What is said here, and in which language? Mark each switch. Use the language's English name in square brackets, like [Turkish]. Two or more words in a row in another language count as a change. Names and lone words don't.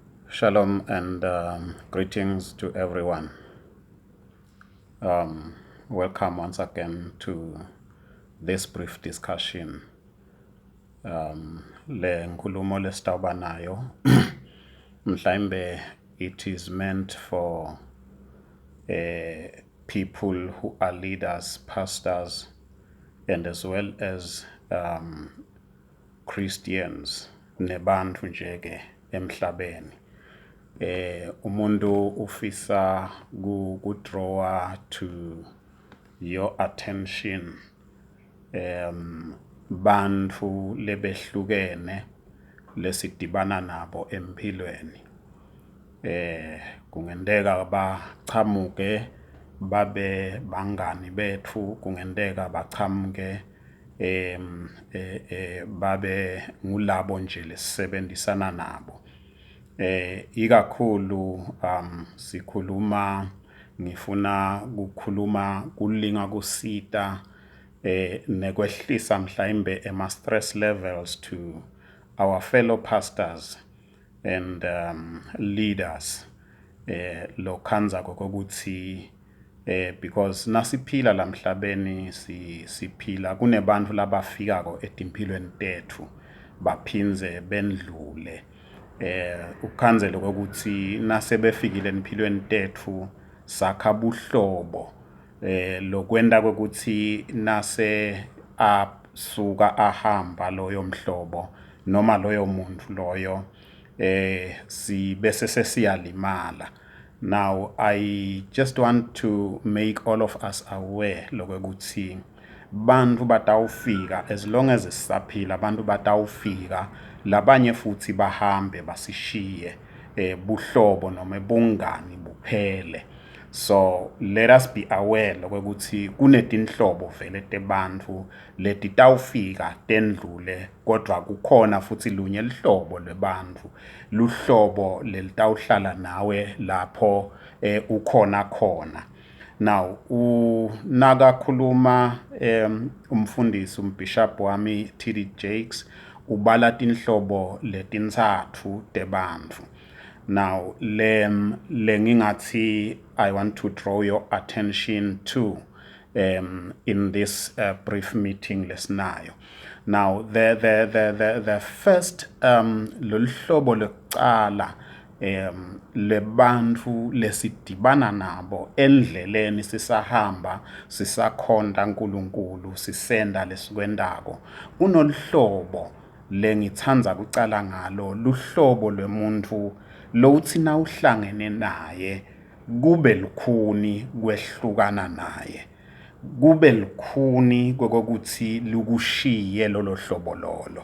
[English] Shalom and greetings to everyone. Welcome once again to this brief discussion. [Swati] Le nkulumo lesitawuba nayo mhlambe [English] it is meant for people who are leaders, pastors, and as well as Christians [Swati] nebantfu njeke emhlabeni. Umuntu ufisa ku- [English] draw to your attention [Swati] bantfu lebehlukene lesidibana nabo empilweni. Kungenteka bachamuke babe bangani bethu, kungenteka bachamuke babe ngulabo nje lesisebenzisana nabo. Ikakhulu ngifuna kukhuluma kulinga kusita nekwehlisa mhlawumbe [English] stress levels to our fellow pastors and leaders [Swati] lokhanza kokuthi because nasiphila la mhlabeni siphila kunebantfu labafikako etimpilweni tethu baphinze bendlule. Ukhanzelo kokuthi nasebefikile empilweni tethu sakha buhlobo lokwenda kokuthi nase asuka ahamba loyo mhlobo noma loyo muntu loyo bese sesiyalimala. [English] Now I just want to make all of us aware [Swati] lokuthi bantu batawufika [English] as long as [Swati] sisaphila bantu batawufika labanye futhi bahambe basishiye buhlobo noma bungani buphele. [English] So let us be aware [Swati] lokuthi kunetinhlobo vele tebantfu letitawufika tendlule kodwa kukhona futhi lunye lihlobo lwebantfu luhlobo lelitawuhlala nawe lapho ukhona khona. Now nakakhuluma umfundisi umbishop wami T.D. Jakes ubala tinhlobo letintsatfu tebantfu. [English] Now [Swati] lengingathi [English] I want to draw your attention to in this brief meeting lesinayo. Now the first [Swati] loluhlobo lokucala lebantfu lesidibana nabo endleleni sisahamba sisakhonda uNkulunkulu sisenda lesikwendako kunoluhlobo lengithandza kucala ngalo luhlobo lwemuntu lowuthi nawuhlangene naye kube lukhuni kwehlukana naye, kube lukhuni kokuthi lukushiye lolo hlobo lolo.